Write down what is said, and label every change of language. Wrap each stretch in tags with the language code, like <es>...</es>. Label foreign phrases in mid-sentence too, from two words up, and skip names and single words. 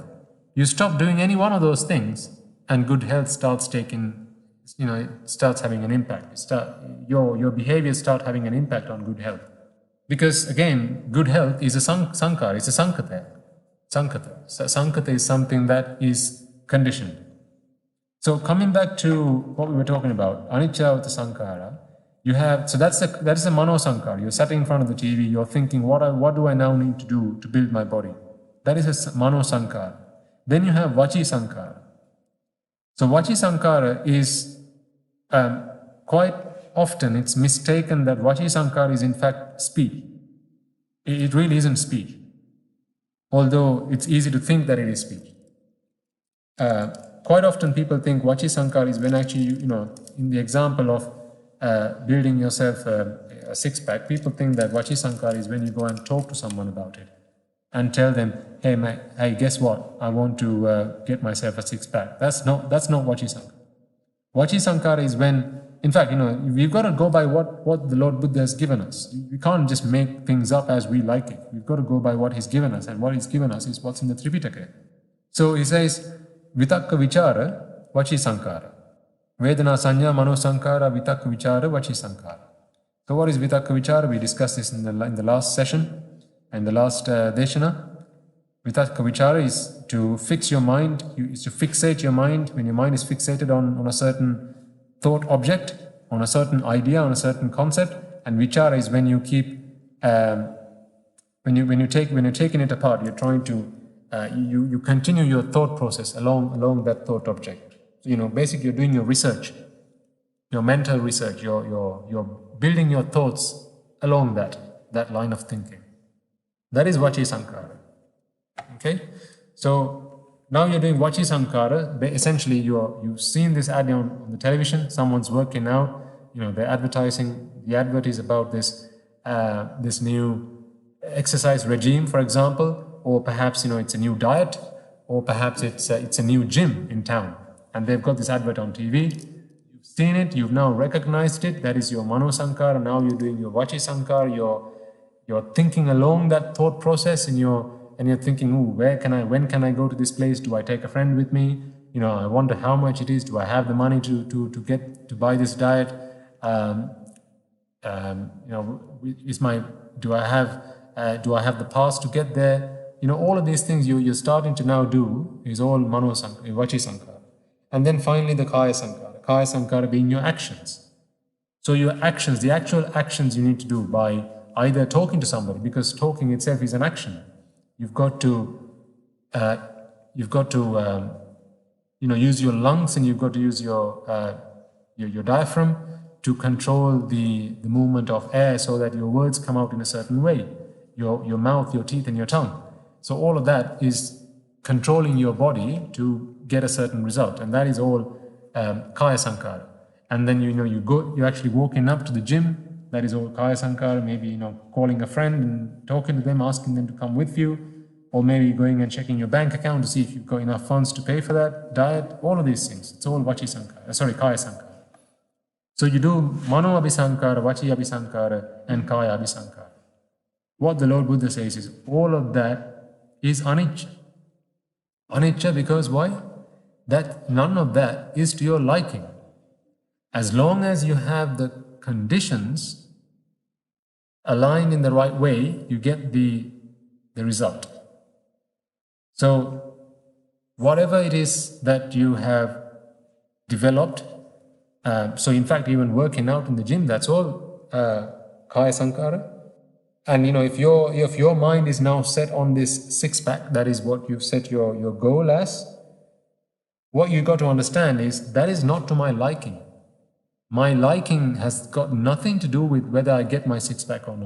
<en>You stop doing any one of those things, and good health starts starts having an impact. Your behaviors start having an impact on good health. Because again, good health is a sankara, it's a sankata. Sankata is something that is conditioned. So coming back to what we were talking about,</en> <pi>anicca vatha sankara,</pi> <en>So that is a</en> <pi>mano sankara.</pi> <en>You're sitting in front of the TV, you're thinking, what do I now need to do to build my body? That is a</en> <pi>mano sankara.</pi> <en>Then you have</en> <pi>vachi sankara.</pi> <en>So</en> <pi>vachi sankara</pi> <en>is quite often it's mistaken that</en> <pi>vachi sankara</pi> <en>is in fact speech. It really isn't speech, although it's easy to think that it is speech. Quite often people think</en> <pi>vachi sankara</pi> <en>is when actually, in the example of building yourself a six-pack, people think that</en> <pi>vachi sankara</pi> <en>is when you go and talk to someone about it and tell them, hey, guess what? I want to get myself a six-pack. That's not</en> <pi>vachi sankara. Vachi sankara</pi> <en>is when, in fact, we've got to go by what the Lord Buddha has given us. We can't just make things up as we like it. We've got to go by what He's given us, and what He's given us is what's in the Tripitaka. So He says,</en> <pi>vitakka vichara, vachi sankara. Vedana sanya mano sankara, vitakka vichara, vachi sankara.</pi> <en>So what is</en> <pi>vitakka vichara?</pi> <en>We discussed this in the last session, and the last deshana.</en> <pi>Vitakka vichara</pi> <en>is to fix your mind, is to fixate your mind. When your mind is fixated on a certain thought object, on a certain idea, on a certain concept, and vichara is when you keep, when you're taking it apart, you're trying to, you continue your thought process along that thought object. So, basically you're doing your research, your mental research, you're building your thoughts along that line of thinking. That is</en> <pi>vachi sankara.</pi> <en>Okay? So now you're doing</en> <pi>vachi sankara.</pi> <en>Essentially you've seen this ad on the television, someone's working out, they're advertising, the advert is about this new exercise regime, for example, or perhaps it's a new diet, or perhaps it's a new gym in town. And they've got this advert on TV, you've seen it, you've now recognized it, that is your</en> <pi>mano sankara.</pi> <en>Now you're doing your</en> <pi>vachi sankara,</pi> <en>you're thinking along that thought process, and you're thinking, when can I go to this place? Do I take a friend with me? I wonder how much it is. Do I have the money to buy this diet? Do I have the pass to get there? All of these things you're starting to now do is all</en> <pi>mano sankara, vachi sankara.</pi> <en>And then finally the</en> <pi>kaya sankara. Kaya sankara</pi> <en>being your actions. So your actions, the actual actions you need to do by either talking to somebody, because talking itself is an action. You've got to use your lungs, and you've got to use your diaphragm to control the movement of air so that your words come out in a certain way. Your mouth, your teeth, and your tongue. So all of that is controlling your body to get a certain result, and that is all</en> <pi>kaya sankara.</pi> <en>And then you're actually walking up to the gym. That is all</en> <pi>kaya sankara.</pi> <en>Maybe calling a friend and talking to them, asking them to come with you, or maybe going and checking your bank account to see if you've got enough funds to pay for that diet.</en> <pi>All of these things.</pi> <en>It's all</en> <pi>vachi sankara. Kaya sankara.</pi> <en>So you do</en> <pi>mano abhisankara, vachi abhisankara, and kaya abhisankara.</pi> <en>What the Lord Buddha says is all of that is anicca. Anicca because why? That none of that is to your liking. As long as you have the conditions aligned in the right way, you get the result. So whatever it is that you have developed, so in fact even working out in the gym, that's all</en> <pi>kaya sankara.</pi> <en>And if your mind is now set on this six-pack, that is what you've set your goal as, what you got to understand is that is not to my liking. My liking has got nothing to do with whether I get my six-pack or not.</en>